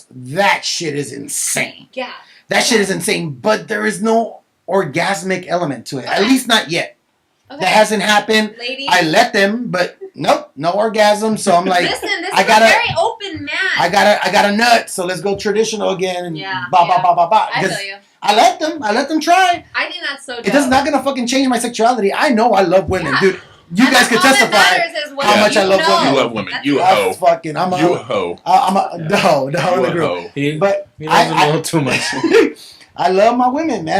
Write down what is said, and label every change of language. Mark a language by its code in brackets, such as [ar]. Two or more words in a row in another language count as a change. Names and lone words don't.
[en] That shit is insane. Yeah. That shit is insane. But there is no orgasmic element to it. At Okay. least not yet. Okay. That hasn't happened. Ladies. I let them, but nope, no orgasm. So I'm like, Listen, this I is gotta- a very open man. I got a nut. So let's go traditional again. And Yeah, ba ba yeah. ba ba ba. I 'Cause feel you. I let them try. I think that's so dope. It is not gonna fucking change my sexuality. I know I love women, Yeah. dude. You And guys that's can all that testify. matters is what how much I love know. women. You love women. That's You a it. hoe. That's fucking. I'm a You a hoe. hoe. I'm a You in the a group. hoe. But He loves them a little too much. I love my women, man.